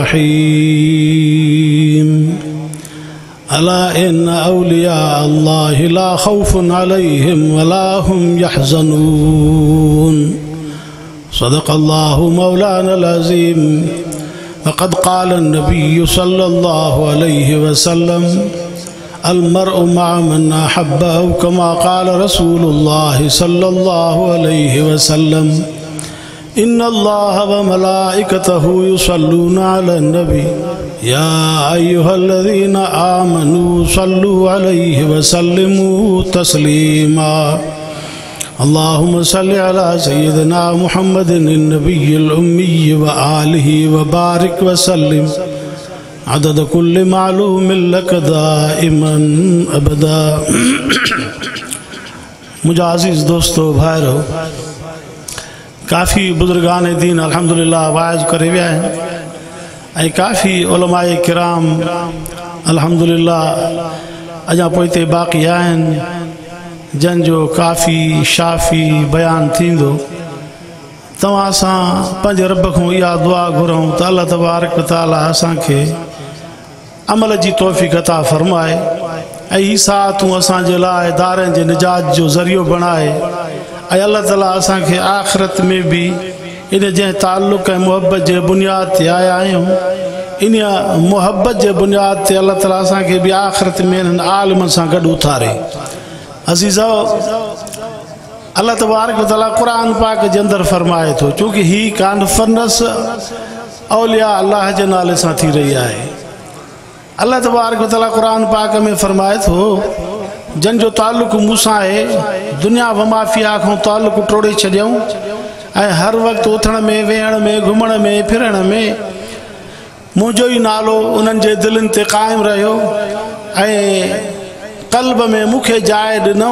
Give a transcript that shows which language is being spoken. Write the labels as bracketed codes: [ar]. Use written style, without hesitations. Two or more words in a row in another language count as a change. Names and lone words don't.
[ar] رحيم ألا إن أولياء الله لا خوف عليهم ولا هم يحزنون صدق الله مولانا العظيم وقد قال النبي صلى الله عليه وسلم المرء مع من أحبه كما قال رسول الله صلى الله عليه وسلم إن الله وملائكته يصلون على النبي يا أيها الذين آمنوا صلوا عليه وسلموا تسليما اللهم صل على سيدنا محمد النبي الأمي وآله وبارك وسلم عدد كل معلوم لك دائما أبدا. [sd] मुझे अज़ीज़ दोस्तों भाइरों, काफ़ी बुजुर्गान दीन अल्हम्दुलिल्लाह वाइज़ करे विया आहिनि ऐं काफ़ी उलमाए किराम अल्हम्दुलिल्लाह अञा पोइते बाक़ी आहिनि जंहिंजो काफ़ी शाफ़ी बयान थींदो। तव्हां सां पंहिंजे रब खां इहा दुआ घुरूं त [ar] الله تبارك وتعالى [sd] असांखे अमल जी तौफ़ीक़ अता फ़रमाए ऐं ही सातूं असांजे लाइ दारनि जे निजात जो ज़रियो बणाए ऐं अल्लाह ताला असांखे आख़िरत में भी इन जंहिं ताल्लुक़ ऐं मुहब्बत जे बुनियाद ते आया आहियूं इन मुहब्बत जे बुनियाद ते अल्लाह ताला असांखे भी आख़िरत में इन्हनि आलिमनि सां गॾु उथारे। अज़ीज़ो, [ar] الله تبارك وتعالى [sd] क़ुरान पाक जे अंदरि फ़रमाए थो, चूंकि ही कॉन्फ्रेंस औलिया अल्लाह जे नाले सां थी रही आहे। [ar] الله تبارك وتعالى [sd] क़ुरान पाक में फ़रमाए थो जंहिंजो ताल्लुक़ मूंसां आहे [ar] الدنيا وما فيها [sd] खां ताल्लुक़ टोड़े छॾियऊं ऐं हर वक़्तु उथण में वेहण में घुमण में फिरण में मुंहिंजो ई नालो उन्हनि जे दिलनि ते क़ाइमु रहियो ऐं क़ल्ब में मूंखे जाइ ॾिनो।